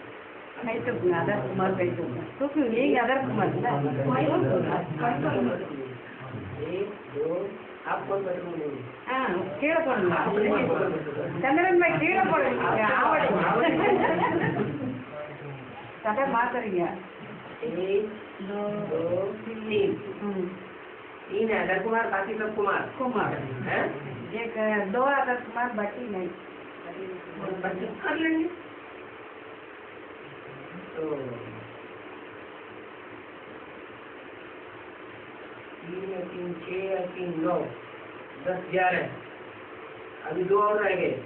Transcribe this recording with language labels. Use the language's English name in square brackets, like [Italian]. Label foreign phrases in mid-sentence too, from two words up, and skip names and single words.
[Hindi] आधार कुमार बैठो तो फिर यही आधार कुमार ना 1 2 आप कौन बैठोगे? [Tamil] கீழே போடுங்க சந்திரன் பாய் கீழே போடுங்க ஆவடி சட்டை மாத்துறீங்க [Hindi] 1 2 3 तीन है आधार कुमार, बाकी सब कुमार है। एक 2 आधार कुमार बाकी नहीं बच्चे कर लेंगे। तो 3 3 6 3 9 10 11 अभी 2 और रह गए।